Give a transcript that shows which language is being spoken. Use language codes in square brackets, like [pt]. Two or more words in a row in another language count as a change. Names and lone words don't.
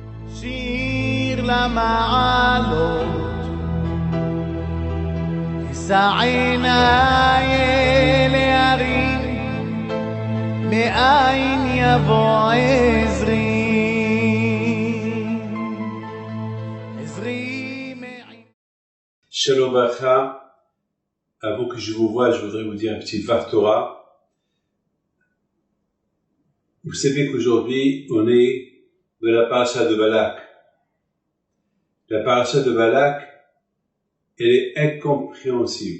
[he] שיר למעלות, אשא עיניי להרים, מאין יבוא עזרי. שלום בחה. [fr] Avant que je vous voie, je voudrais vous dire un petit [he] דבר תורה. [fr] Vous savez qu'aujourd'hui, on est de la paracha de Balak. La paracha de Balak, elle est incompréhensible.